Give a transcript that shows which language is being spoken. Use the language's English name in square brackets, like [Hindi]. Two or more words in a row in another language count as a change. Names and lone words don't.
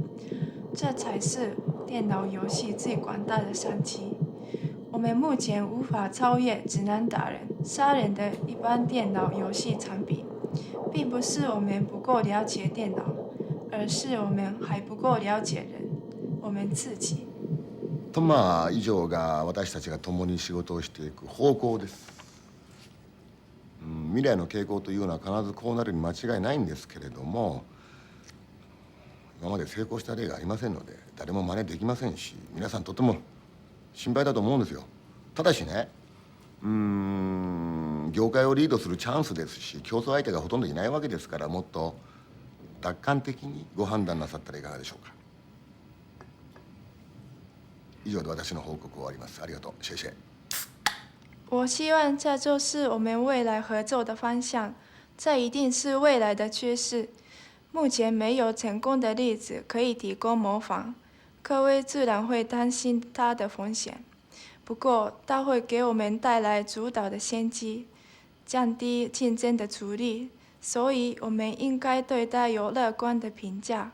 [Chinese] 这才是电脑游戏最广大的商机。我们目前无法超越只能打人、杀人的一般电脑游戏产品，并不是我们不够了解电脑，而是我们还不够了解人，我们自己。 [Japanese] 以上が私たちが共に仕事をしていく方向です。未来の傾向というのは必ずこうなるに間違いないんですけれども、今まで成功した例がありませんので誰も真似できませんし、皆さんとても心配だと思うんですよ。ただしね、業界をリードするチャンスですし、競争相手がほとんどいないわけですから、もっと楽観的にご判断なさったらいかがでしょうか。以上で私の報告を終わります。ありがとう。谢谢。 [Chinese] 我希望这就是我们未来合作的方向，这一定是未来的趋势。目前没有成功的例子可以提供模仿，各位自然会担心它的风险。不过，它会给我们带来主导的先机，降低竞争的阻力，所以我们应该对它有乐观的评价。